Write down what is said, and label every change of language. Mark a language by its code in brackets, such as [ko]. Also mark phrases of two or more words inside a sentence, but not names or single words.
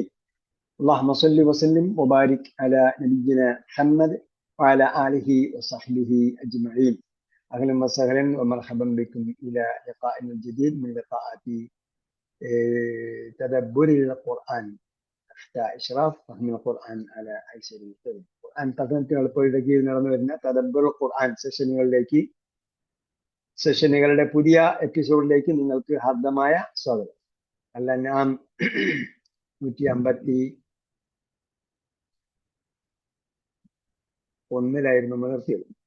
[ar] اللهم صل وسلم وبارك على نبينا محمد وعلى آله وصحبه أجمعين. أهلا وسهلا ومرحبا بكم إلى لقاء جديد من لقاءات تدبر القرآن تحت إشراف فهم القرآن على أيسر المستوى. [ml] ഖുർആൻ പഠനത്തിനെളുപ്പയുടെ കീഴിൽ നടന്നു വരുന്ന തദബ്ബുർ ഖുർആൻ സെഷനുകളുടെ പുതിയ എപ്പിസോഡിലേക്ക് നിങ്ങൾക്ക് ഹാർദമായ സ്വാഗതം. അൽ-അൻആം 151 നമ്മൾ നിർത്തിയത്.